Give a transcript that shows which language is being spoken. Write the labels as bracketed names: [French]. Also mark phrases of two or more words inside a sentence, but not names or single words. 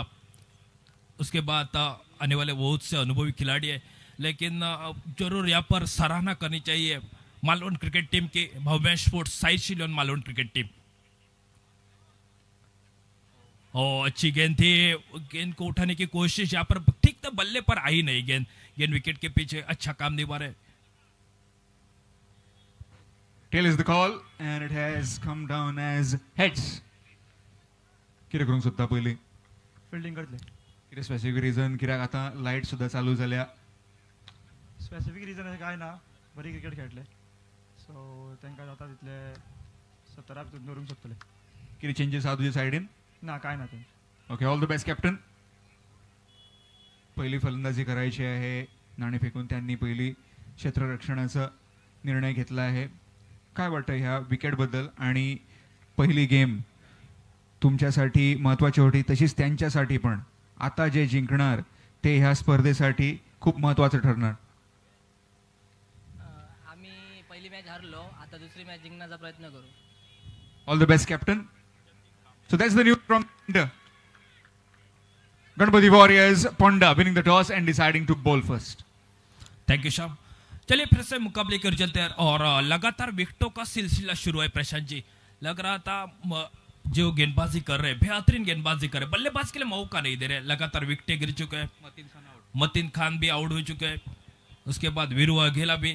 [Hindi] उसके बाद आने वाले बहुत से अनुभवी खिलाड़ी है, लेकिन जरूर यहाँ पर सराहना करनी चाहिए मालवण क्रिकेट टीम की. भव्य स्पोर्ट्स साइड शिलोन मालवण क्रिकेट टीम. अच्छी गेंद थी, गेंद को उठाने की कोशिश यहाँ पर ठीक तो बल्ले पर आई नहीं. गेंद विकेट के पीछे अच्छा काम निभा रहे. [English] Tail is the call and it has come down as heads. [Konkani] किती करून सुद्धा पहिली फिल्डिंग करतले. किती [English] specific reason, [Konkani] कित्याक आता लाईट सुद्धा चालू झाल्या. [English] specific reason [Konkani] अशें काय ना, बरी क्रिकेट खेळटले, सो तांकां जाता तितले 17 भितर दवरूंक शकतले. किती चेंजेस आहा तुझ्या सायडीन? ना काय ना ते. [English] OK, all the best captain. [Marathi] पहिली फलंदाजी करायची आहे. नाणे फेकून त्यांनी पहिली क्षेत्ररक्षणाचा निर्णय घेतला आहे. काय वाटतं ह्या विकेटबद्दल? आणि पहिली गेम तुमच्यासाठी महत्त्वाची होती, तशीच त्यांच्यासाठी पण. आता जे जिंकणार ते ह्या स्पर्धेसाठी खूप महत्त्वाचं ठरणार. आम्ही पहिली मॅच हारलो, आता दुसरी मॅच जिंकण्याचा प्रयत्न करू. [English] all the best captain. So that's the news from Ganpati Warriors Ponda winning the toss and deciding to bowl first. thank you Shyam. [Hindi] चलिए फिर से मुकाबले कर चलते हैं और लगातार विकेटों का सिलसिला शुरू है. प्रशांत जी, लग रहा था जो गेंदबाजी कर रहे हैं, बेहतरीन गेंदबाजी कर रहे हैं, बल्लेबाज के लिए मौका नहीं दे रहे, लगातार विकेटें गिर चुके हैं, मतीन खान भी आउट हो चुके हैं, उसके बाद वीरू वाघेला भी।